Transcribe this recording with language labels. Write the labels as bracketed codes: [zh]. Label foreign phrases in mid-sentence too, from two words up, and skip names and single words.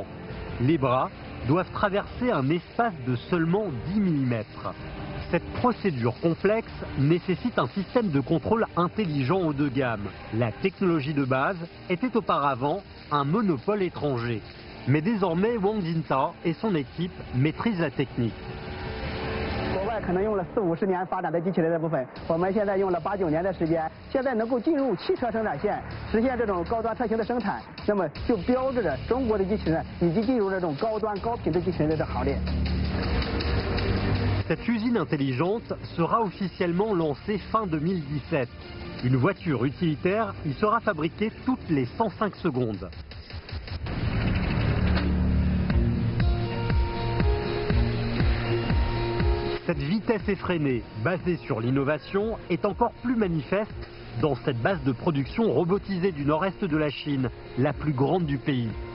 [fr] Les bras doivent traverser un espace de seulement 10 mm. Cette procédure complexe nécessite un système de contrôle intelligent haut de gamme. La technologie de base était auparavant un monopole étranger. Mais désormais, Wang Jinta et son équipe maîtrisent la technique. [zh] 国外可能用了40-50年发展的机器人的部分，我们现在用了8-9年的时间，现在能够进入汽车生产线，实现这种高端车型的生产，那么就标志着中国的机器人已经进入这种高端高品质机器人的行列。 [fr] Cette usine intelligente sera officiellement lancée fin 2017. Une voiture utilitaire y sera fabriquée toutes les 105 secondes. Cette vitesse effrénée, basée sur l'innovation, est encore plus manifeste dans cette base de production robotisée du nord-est de la Chine, la plus grande du pays.